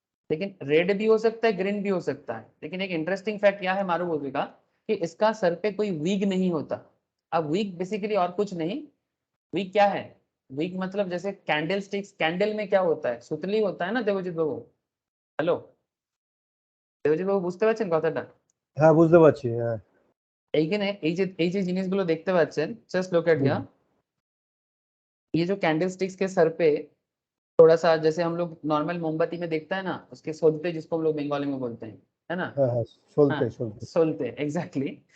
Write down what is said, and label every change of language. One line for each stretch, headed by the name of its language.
Hindi: लेकिन रेड भी हो सकता है, ग्रीन भी हो सकता है। लेकिन एक इंटरेस्टिंग फैक्ट क्या है मारुबुजु का, कि इसका सर पे कोई वीक नहीं होता। अब वीक बेसिकली और कुछ नहीं, वीक क्या है? वीक मतलब जैसे कैंडल स्टिक्स, कैंडल में क्या होता है? सुतली होता है ना देवजीत बाबू।
Bangla: हेलो দেবজিৎ বাবু, বুঝতে পারছেন কথাটা? হ্যাঁ বুঝতে পারছি হ্যাঁ এইখানে এই যে জিনিসগুলো দেখতে পাচ্ছেন,
English: just look at here,
Hindi: ये जो कैंडल स्टिक्स के सर पे थोड़ा सा जैसे हम लोग नॉर्मल मोमबत्ती में देखता है ना, उसके सोलते जिसको हम लोग बंगाली में बोलते हैं, है ना।
Bangla: হ্যাঁ হ্যাঁ
Hindi: हाँ,
Bangla: চলতে চলতে
Hindi: सोलते एग्जैक्टली।